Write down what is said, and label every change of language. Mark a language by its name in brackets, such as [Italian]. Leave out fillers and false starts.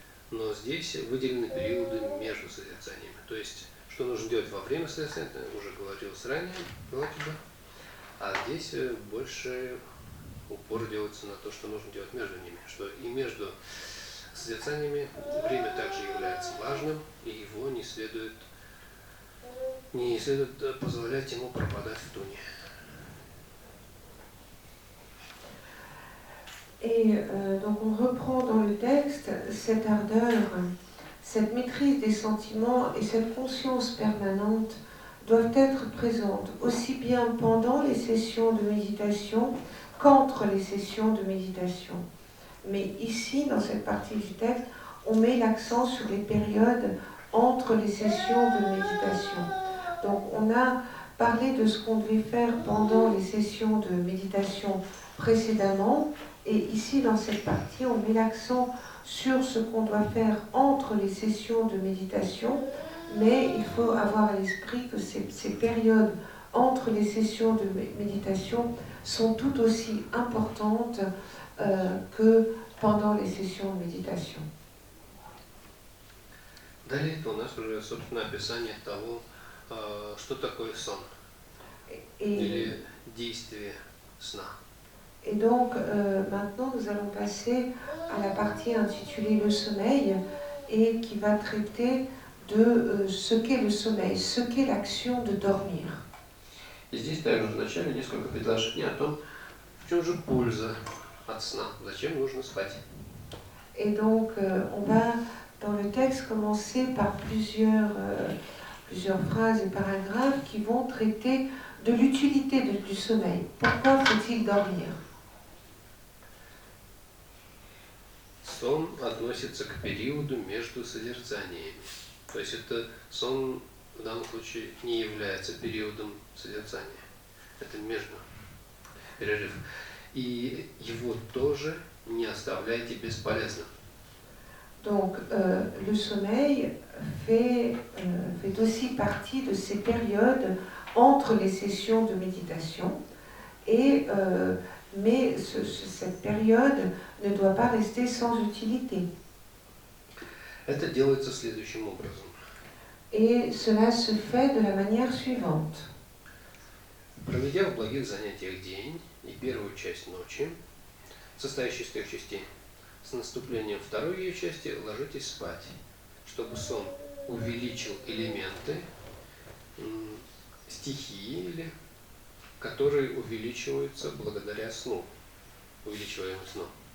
[Russian] Но здесь выделены периоды между созерцаниями. То есть, что нужно делать во время созерцания, уже говорилось ранее, вроде бы, а здесь больше упор делается на то, что нужно делать между ними, что и между созерцаниями время также является важным, и его не следует позволять ему пропадать в туне. [French] Et donc on reprend dans le texte cette ardeur, cette maîtrise des sentiments et cette conscience permanente doivent être présentes aussi bien pendant les sessions de méditation qu'entre les sessions de méditation. Mais ici, dans cette partie du texte, on met l'accent sur les périodes entre les sessions de méditation. Donc on a parlé de ce qu'on devait faire pendant les sessions de méditation précédemment, et ici dans cette partie on met l'accent sur ce qu'on doit faire entre les sessions de méditation, mais il faut avoir à l'esprit que ces périodes entre les sessions de méditation sont tout aussi importantes que pendant les sessions de méditation. [Russian] Далее это у нас уже, собственно, описание того, что такое сон или действие сна. [French] Et donc, maintenant, nous allons passer à la partie intitulée Le sommeil et qui va traiter de ce qu'est le sommeil, ce qu'est l'action de dormir. [Russian] И здесь также вначале несколько предложений о том, в чем же польза от сна, зачем нужно спать. [French] Et donc, on va dans le texte commencer par plusieurs phrases et paragraphes qui vont traiter de l'utilité du sommeil. Pourquoi faut-il dormir? [Russian] Сон относится к периоду между созерцаниями. То есть это сон в данном случае не является периодом созерцания. Это между перерыв. И его тоже не оставляйте бесполезным. [French] Donc, le sommeil fait aussi partie de ces périodes entre les sessions de méditation, mais cette période ne doit pas rester sans utilité. [Russian] Это делается следующим образом. [French] Et cela se fait de la manière suivante. [Russian] Проведя в благих занятиях день и первую часть ночи, состоящую из 3 частей, с наступлением второй ее части ложитесь спать, чтобы сон увеличил элементы, стихии, которые увеличиваются благодаря сну, увеличиваемым сном.